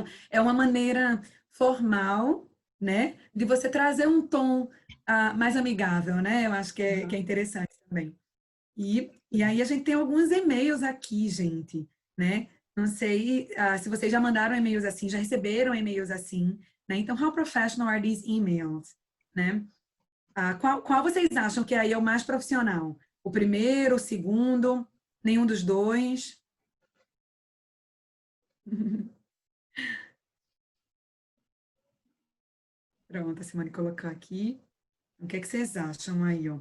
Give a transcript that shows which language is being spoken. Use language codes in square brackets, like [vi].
[pt] É uma maneira formal, né, de você trazer um tom mais amigável, né? Eu acho que é interessante também. E aí a gente tem alguns e-mails aqui, gente, né? Não sei se vocês já mandaram e-mails assim, já receberam e-mails assim, né? [en] Então, how professional are these emails, né? [pt] Qual vocês acham que aí é o mais profissional? O primeiro, o segundo, nenhum dos dois? Pronto, a Simone colocou aqui. O que é que vocês acham aí, ó?